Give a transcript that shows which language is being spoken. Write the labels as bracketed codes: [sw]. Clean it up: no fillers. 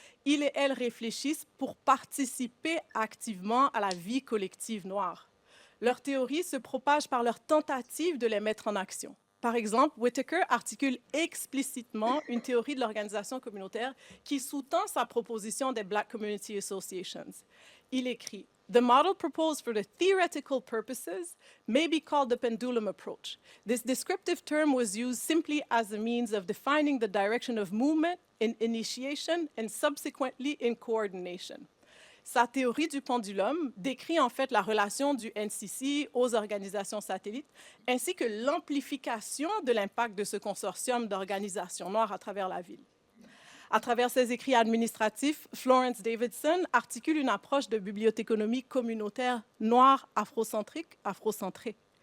[fr] Ils et elles réfléchissent pour participer activement à la vie collective noire. Leurs théories se propagent par leur tentative de les mettre en action. Par exemple, Whitaker articule explicitement une théorie de l'organisation communautaire qui sous-tend sa proposition des Black Community Associations. Il écrit: [en] The model proposed for the theoretical purposes may be called the pendulum approach. This descriptive term was used simply as a means of defining the direction of movement in initiation and subsequently in coordination. [fr] Sa théorie du pendulum décrit en fait la relation du NCC aux organisations satellites, ainsi que l'amplification de l'impact de ce consortium d'organisations noires à travers la ville. À travers ses écrits administratifs, Florence Davidson articule une approche de bibliothéconomie communautaire noire afrocentrée.